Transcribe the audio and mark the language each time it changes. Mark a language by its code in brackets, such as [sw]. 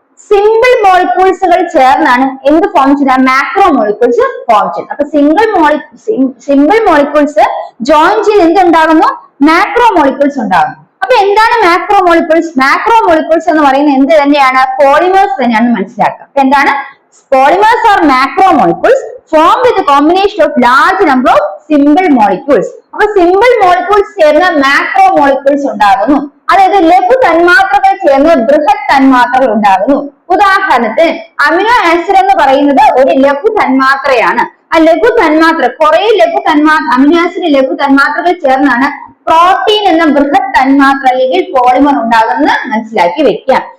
[ml] Simple മോളിക്യൂൾസുകൾ ചേർന്നാണ് എന്ത് form ചെയ്യുന്നത്? മാക്രോ മോളിക്യൂൾസ് ഫോം ചെയ്യുന്നത്. അപ്പൊ സിമ്പിൾ മോളിക്യൂൾസ് ജോയിൻ ചെയ്ത് എന്തുണ്ടാകുന്നു? മാക്രോ മോളിക്യൂൾസ് ഉണ്ടാകുന്നു. അപ്പൊ എന്താണ് മാക്രോ മോളിക്യൂൾസ്? മാക്രോ മോളിക്യൂൾസ് എന്ന് പറയുന്നത് എന്ത് തന്നെയാണ്? പോളിമേഴ്സ് തന്നെയാണെന്ന് മനസ്സിലാക്കുക. അപ്പൊ എന്താണ്? [en] polymers are macromolecules formed with a combination of large number of simple molecules. [ml] അപ്പൊ സിമ്പിൾ മോളിക്യൂൾസ് ചേർന്ന് മാക്രോ മോളിക്യൂൾസ് ഉണ്ടാകുന്നു. അതായത് ലഘു തന്മാത്രകൾ ചേർന്ന് ബൃഹത് തന്മാത്രകൾ ഉണ്ടാകുന്നു. ഉദാഹരണത്തിന് അമിനോ ആസിഡ് എന്ന് പറയുന്നത് ഒരു ലഘു തന്മാത്രയാണ്. ആ ലഘു തന്മാത്ര കുറെ അമിനോ ആസിഡ് ലഘു തന്മാത്രകൾ ചേർന്നാണ് പ്രോട്ടീൻ എന്ന ബൃഹത് തന്മാത്ര അല്ലെങ്കിൽ പോളിമർ ഉണ്ടാകുന്നത് മനസ്സിലാക്കി വെക്കാം.